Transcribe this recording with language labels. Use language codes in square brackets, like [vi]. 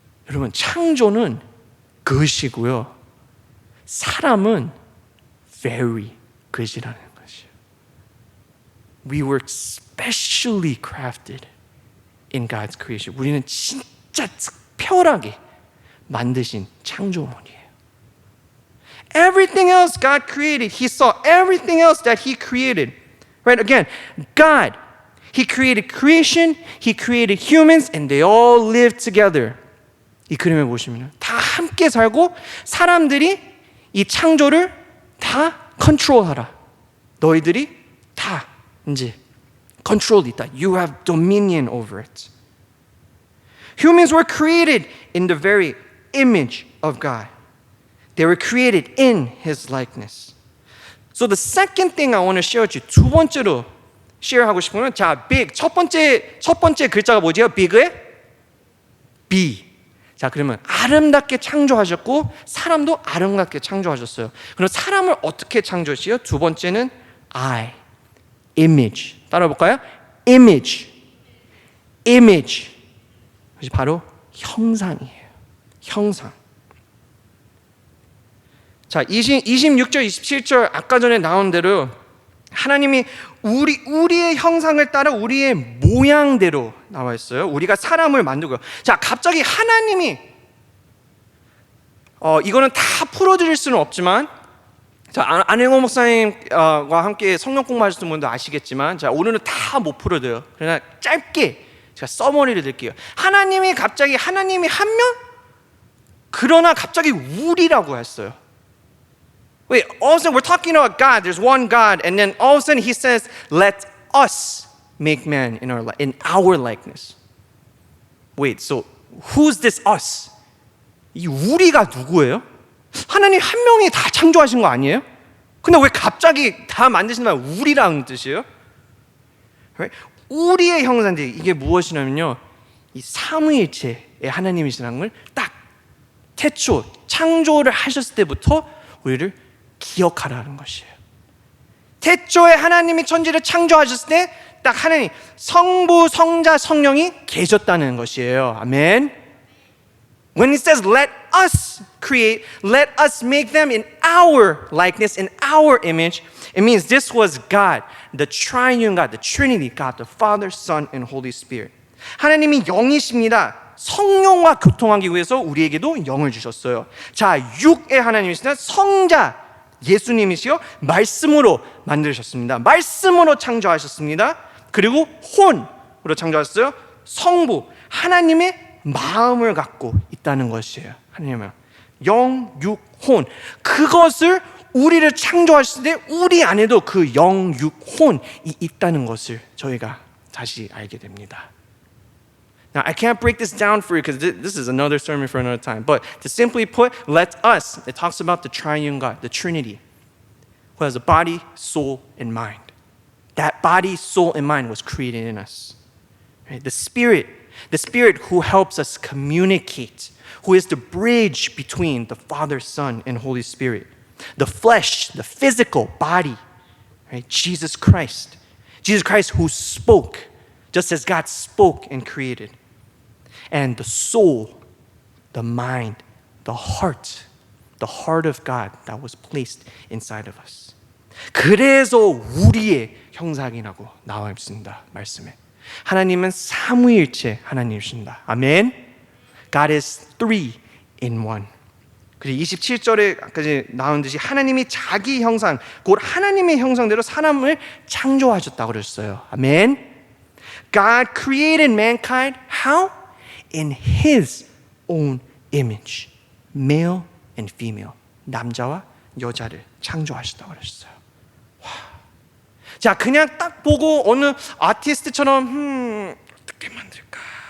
[ko] 여러분, 창조는 good이고요. 사람은 very good이라는 것이에요. [en] We were specially crafted in God's creation. [ko] 우리는 진짜 특별하게 만드신 창조물이에요. [en] Everything else God created, He saw everything else that He created. Right? Again, God, He created creation, He created humans, and they all lived together. [ko] 이 그림을 보시면 다 함께 살고 사람들이 이 창조를 다 컨트롤하라. 너희들이 다 이제 컨트롤이 있다. [en] You have dominion over it. Humans were created in the very image of God. They were created in His likeness. So the second thing I want to share with you, [ko] 두 번째로 share하고 싶은 건 자, big 첫 번째 글자가 뭐지요? big의 B. 자, 그러면 아름답게 창조하셨고 사람도 아름답게 창조하셨어요. 그럼 사람을 어떻게 창조하시요? 두 번째는 I, image. 따라 볼까요? image. 그것이 바로 형상이에요. 형상. 자, 26절, 27절 아까 전에 나온 대로 하나님이 우리의 형상을 따라 우리의 모양대로 나와 있어요. 우리가 사람을 만들고요. 자, 갑자기 하나님이 이거는 다 풀어드릴 수는 없지만 자, 안행호 목사님과 함께 성경 공부하셨던 분도 아시겠지만 자, 오늘은 다 못 풀어드려요. 그러나 짧게 제가 서머리를 드릴게요. 하나님이 한 명? 그러나 갑자기 우리라고 했어요. [en] Wait, all of a sudden we're talking about God. There's one God, and then all of a sudden He says, "Let us make man in our likeness." Wait, so who's this us? [ko] 이 우리가 누구예요? 하나님 한 명이 다 창조하신 거 아니에요? 근데 왜 갑자기 다 만드신 말 우리라는 뜻이에요? [en] Right? [ko] 우리의 형상들 이게 무엇이냐면요, 이 삼위일체의 하나님이시라는 걸 딱 태초 창조를 하셨을 때부터 우리를 기억하라는 것이에요. 태초에 하나님이 천지를 창조하셨을 때 딱 하나님 성부, 성자, 성령이 계셨다는 것이에요. 아멘. [en] When it says let us create, let us make them in our likeness, in our image, it means this was God, the triune God, the Trinity, God, the Father, Son, and Holy Spirit. [ko] 하나님이 영이십니다. 성령과 교통하기 위해서 우리에게도 영을 주셨어요. 자, 육의 하나님이시다. 성자 예수님이시요 말씀으로 만드셨습니다. 말씀으로 창조하셨습니다. 그리고 혼으로 창조하셨어요. 성부 하나님의 마음을 갖고 있다는 것이에요. 하나님은 영, 육, 혼 그것을 우리를 창조하실 때 우리 안에도 그 영, 육, 혼이 있다는 것을 저희가 다시 알게 됩니다. [en] Now, I can't break this down for you because this is another sermon for another time. But to simply put, let us, it talks about the triune God, the Trinity, who has a body, soul, and mind. That body, soul, and mind was created in us. Right? The Spirit who helps us communicate, who is the bridge between the Father, Son, and Holy Spirit. The flesh, the physical body, right? Jesus Christ who spoke. just as God spoke and created. And the soul, the mind, the heart of God that was placed inside of us. [ko] 그래서 우리의 형상이라고 나와 있습니다. 말씀에. 하나님은 삼위일체 하나님이십니다. [en] 아멘. God is three in one. [ko] 그리고 27절에까지 나온 듯이 하나님이 자기 형상, 곧 하나님의 형상대로 사람을 창조하셨다고 그랬어요. 아멘. [en] God created mankind how? In His own image. Male and female. [ko] 남자와 여자를 창조하셨다고 그랬어요. 와. 자, 그냥 딱 보고 어느 아티스트처럼 어떻게 만들까?